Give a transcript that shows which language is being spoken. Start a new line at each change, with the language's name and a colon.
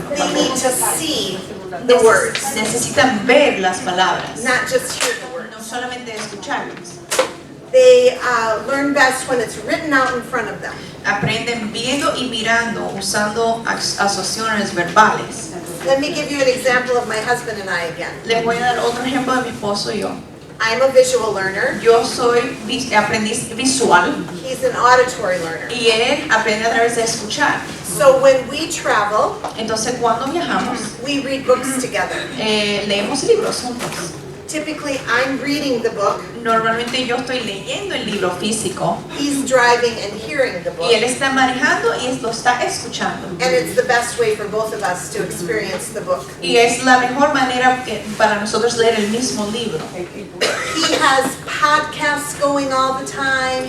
English: They need to see the words.
Spanish: Necesitan ver las palabras.
English: Not just hear the words.
Spanish: No solamente escucharlas.
English: They learn best when it's written out in front of them.
Spanish: Aprenden viendo y mirando, usando asociaciones verbales.
English: Let me give you an example of my husband and I again.
Spanish: Les voy a dar otro ejemplo de mi esposo y yo.
English: I'm a visual learner.
Spanish: Yo soy aprendiz visual.
English: He's an auditory learner.
Spanish: Y él aprende a través de escuchar.
English: So when we travel,
Spanish: entonces cuando viajamos,
English: we read books together.
Spanish: Leemos libros juntos.
English: Typically, I'm reading the book.
Spanish: Normalmente yo estoy leyendo el libro físico.
English: He's driving and hearing the book.
Spanish: Y él está manejando y lo está escuchando.
English: And it's the best way for both of us to experience the book.
Spanish: Y es la mejor manera para nosotros leer el mismo libro.
English: He has podcasts going all the time.